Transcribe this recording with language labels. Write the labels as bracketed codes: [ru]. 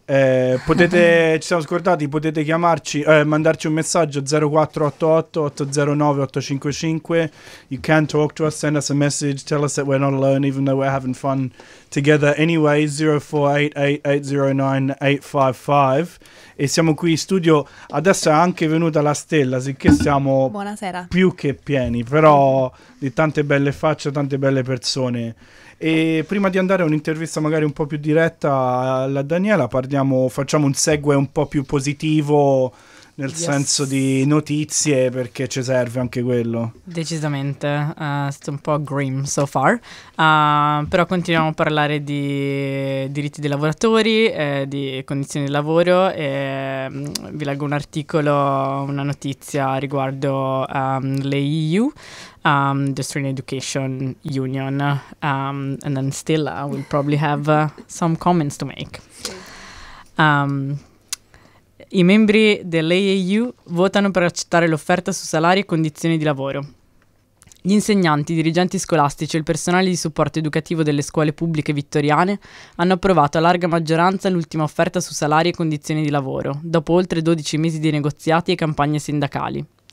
[it] ci siamo scordati, potete chiamarci, mandarci un messaggio 0488 809 855. [en] You can talk to us, send us a message, tell us that we're not alone even though we're having fun together anyway. [it] 0488 809 855. E siamo qui in studio, adesso è anche venuta la stella, sicché siamo Buonasera. Più che pieni, però di tante belle facce, tante belle persone. E prima di andare a un'intervista magari un po' più diretta alla Daniela, facciamo un segue un po' più positivo, nel senso di notizie, perché ci serve anche quello. Decisamente, sto un po' [en] grim so far, [it] però continuiamo a parlare di diritti dei lavoratori, di condizioni di lavoro, e vi leggo un articolo, una notizia riguardo le EU. [en] The Australian Education Union, and then Stella will probably have some comments to make. [it] I membri dell'AAU votano per accettare l'offerta su salari e condizioni di lavoro. Gli insegnanti, i dirigenti scolastici e il personale di supporto educativo delle scuole pubbliche vittoriane hanno approvato a larga maggioranza l'ultima offerta su salari e condizioni di lavoro, dopo oltre 12 mesi di negoziati e campagne sindacali.